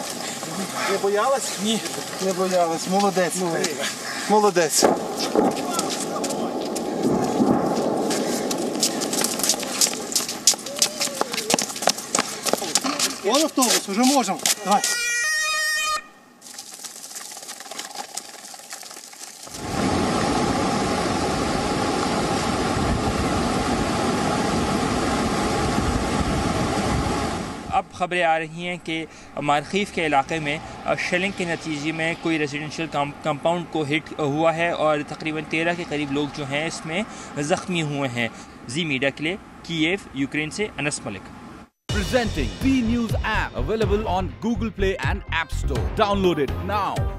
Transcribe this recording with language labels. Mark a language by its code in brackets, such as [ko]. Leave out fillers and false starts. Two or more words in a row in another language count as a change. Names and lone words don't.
[uk] Не боялась? Ні. Не боялась. Молодець. Молодець. Вон автобус, вже можемо. Давай. [ur] اب خبریں آ رہی ہیں کہ مارخیف کے علاقے میں شیلنگ کے نتیجے میں کوئی [en] residential compound [ur] کو ہٹ ہوا ہے اور تقریباً 13 کے قریب لوگ جو ہیں اس میں زخمی ہوئے ہیں. جی میڈیا کے لیے کیف یوکرین سے انس ملک. [en] Presenting B News app available on Google Play and App Store. Download it now.